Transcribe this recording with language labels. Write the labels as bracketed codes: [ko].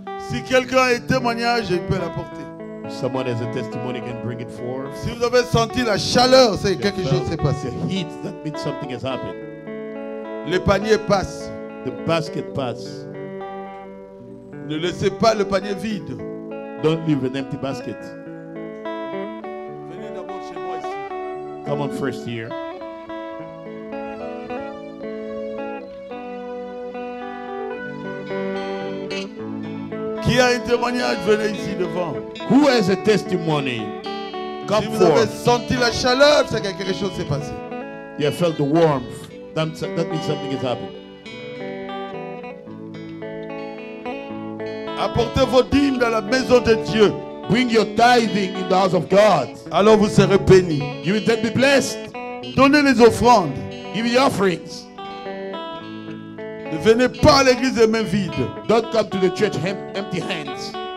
[fr] Si quelqu'un a un témoignage, il peut l'apporter. [en] Someone has a testimony, can bring it forth. [fr] Si vous avez senti la chaleur, c'est que quelque chose s'est passé. [en] The heat, that means something has happened. [fr] Le panier passe. [en] The basket pass. [fr] Ne laissez pas le panier vide. [en] Don't leave an empty basket. [fr] Venez d'abord chez moi ici. [en] Come on first here. [fr] Qui a un témoignage, venez ici devant. [en] Who has a testimony? Come [fr] Si vous avez [en] forth. [fr] senti la chaleur, c'est que quelque chose s'est passé. [en] You have felt the warmth. That means something has happened. [fr] Apportez vos dîmes dans la maison de Dieu. [en] Bring your tithing in the house of God. [fr] Alors vous serez bénis. [en] You will then be blessed. [fr] Donnez les offrandes. [en] Give the offerings. [fr] Ne venez pas à l'église les mains vides. [en] Don't come to the church empty hands.